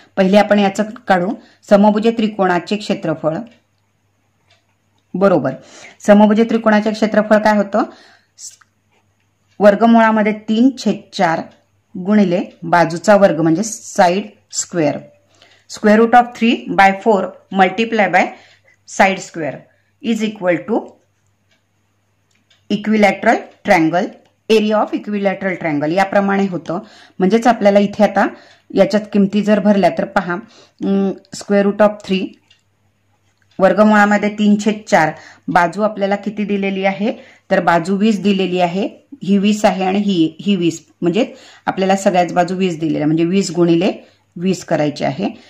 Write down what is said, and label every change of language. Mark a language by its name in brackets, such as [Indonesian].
[Marathi] पहिले आपण याचं काढू. समभुज त्रिकोणाचे क्षेत्रफळ बरोबर समभुज त्रिकोणाचे क्षेत्रफळ काय होतं, वर्गमुळामध्ये 3/4 गुणिले बाजूचा वर्ग म्हणजे [English] Side square. Square root of 3/4 multiply by side square is equal to equilateral triangle area of equilateral triangle. [Marathi] याप्रमाणे होतं. म्हणजेच आपल्याला इथे आता याच्यात किमती जर भरल्या तर पहा, [English] square root of 3 [Marathi] वर्गमुळामध्ये 3/4 बाजू आपल्याला किती दिलेली आहे, तर बाजू 20 दिलेली आहे. ही 20 आहे आणि ही 20 म्हणजे आपल्याला सगळ्याच बाजू 20 दिलेल्या, म्हणजे 20 गुणिले 20 करायचे आहे.